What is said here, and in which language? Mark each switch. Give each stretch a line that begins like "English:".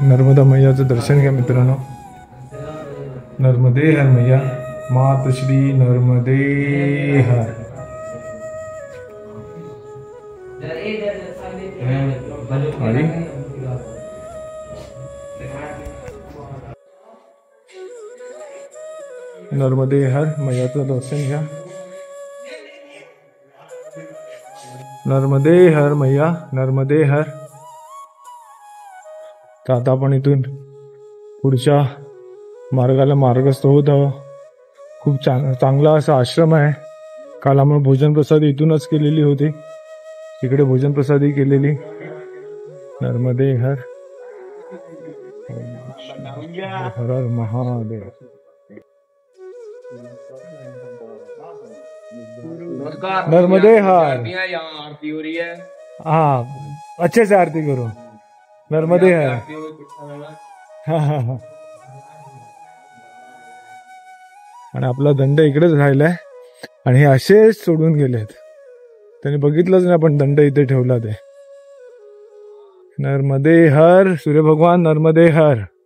Marathi: नर्मदा मैयाचं दर्शन घ्या मित्रांनो। नर्मदे हर मैया, मात श्री नर्मदे हर। आणि नर्मदे हर मैयाचं दर्शन घ्या। नर्मदे हर मैया, नर्मदे हर। तर आता आपण इथून पुढच्या मार्गाला मार्गस्थ होत आहोत। खूप चांगला असा आश्रम आहे। काल आपण भोजन प्रसादी इथूनच केलेली होती, इकडे भोजन प्रसादी केलेली। नर्मदे हर, हर हर महादेव। नर्मदे हर।
Hindi: आरती हो रही है। हाँ, अच्छे से आरती करो। नर्मदे हर।
Marathi: आणि आपला दंड इकडेच राहिलाय आणि हे असेच सोडून गेलेत। त्यांनी बघितलंच नाही आपण दंड इथे ठेवला ते। नर्मदे हर, सूर्य भगवान नर्मदे हर।